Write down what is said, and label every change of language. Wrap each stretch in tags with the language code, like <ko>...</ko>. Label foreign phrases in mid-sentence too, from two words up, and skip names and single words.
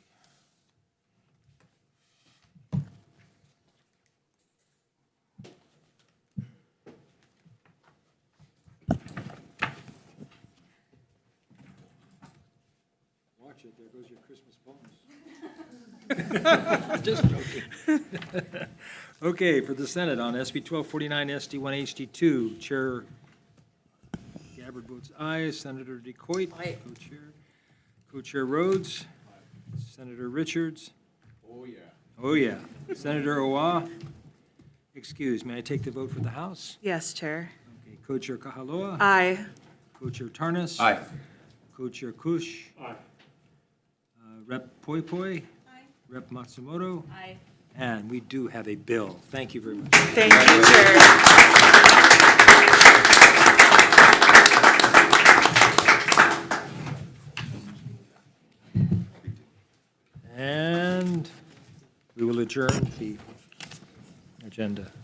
<en>Watch it, there goes your Christmas bonus. Just joking. Okay, for the Senate on SB 1249, SD1, HD2, Chair Gabbard votes aye. Senator DeCoit. Aye. Co-chair. Co-chair Rhodes. Senator Richards. Oh, yeah. Oh, yeah. Senator Owa. Excuse, may I take the vote for the House? Yes, Chair. Okay, Co-chair Kahaloa. Aye. Co-chair Tarnas. Aye. Co-chair Kush. Aye. Rep Poi Poi. Aye. Rep Matsumoto. Aye. And we do have a bill. Thank you very much. Thank you, Chair. And we will adjourn the agenda.</en>